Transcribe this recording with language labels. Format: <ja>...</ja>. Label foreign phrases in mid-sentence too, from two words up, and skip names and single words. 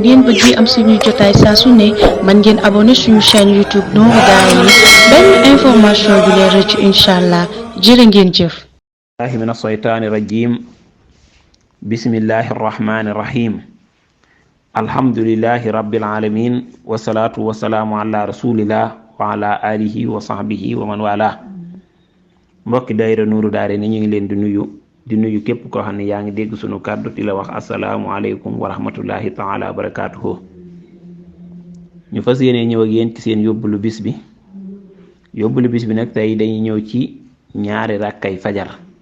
<wo>ngeen bëggee am suñuy jotaay saa su ne man ngeen abonné suñu chaîne YouTube Nourou Darayni benn information du leen rëcc inshallah jërë ngeen jëf.</wo> <ar>من الشيطان الرجيم بسم الله الرحمن الرحيم الحمد لله رب العالمين والصلاة والسلام على رسول الله وعلى آله وصحبه ومن والاه</ar> <wo>mbokki daayira Nourou Darayni ñu ngi leen di nuyu képp koo xam ne yaa ngi dégg sunu kàddu di la wax</wo> <ar>السلام عليكم ورحمة الله تعالى وبركاته</ar> <wo>ñu fas yéene ñëw ak yéen ci seen yóbbulu bis bi nag tey dañuy ñëw ci ñaari rakkay fajar</wo>